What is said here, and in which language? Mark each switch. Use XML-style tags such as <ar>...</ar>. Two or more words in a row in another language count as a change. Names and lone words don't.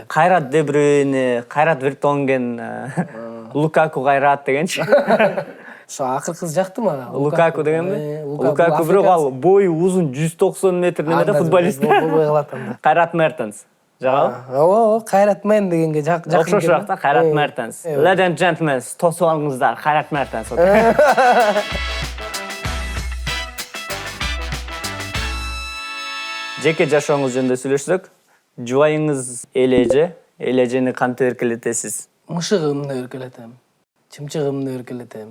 <ky>Кайрат Де Брюйне, Кайрат Вертонген, Лукаку Кайрат дегенчи. Ошо акыркысы жакты мага. Лукаку дегенби? Лукаку бирок ал бою узун 190 метр немеде футболист. Болбой калат анда. Кайрат Мертенс. Жагабы? Ооба, Кайрат мен дегенге жакын. Окшошураак да, Кайрат Мертенс.</ky> <en>Ladies and gentlemen,</en> <ky>тосуп алыңыздар, Кайрат Мертенс. Жеке жашооңуз жөнүндө сүйлөшсөк, жубайыңыз Элежени кантип эркелетесиз? Мышыгымды эркелетем. Чымчыгымды эркелетем.</ky>